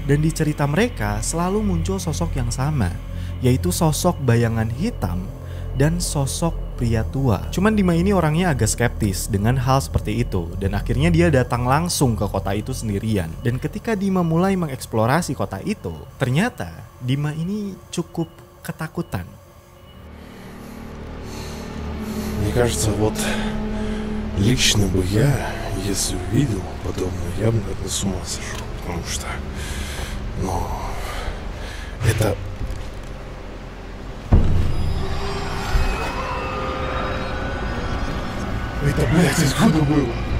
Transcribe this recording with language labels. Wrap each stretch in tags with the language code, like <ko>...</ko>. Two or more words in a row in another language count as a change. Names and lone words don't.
<id>Dan di cerita mereka selalu muncul sosok yang sama, yaitu sosok bayangan hitam dan sosok pria tua. Cuman Dima ini orangnya agak skeptis dengan hal seperti itu. Dan akhirnya dia datang langsung ke kota itu sendirian. Dan ketika Dima mulai mengeksplorasi kota itu, ternyata Dima ini cukup ketakutan.</id> <ru>Мне кажется, вот лично бы я, если увидел подобное, я бы, наверное, с ума сошел. Потому что, это... Это, блядь, откуда было?</ru>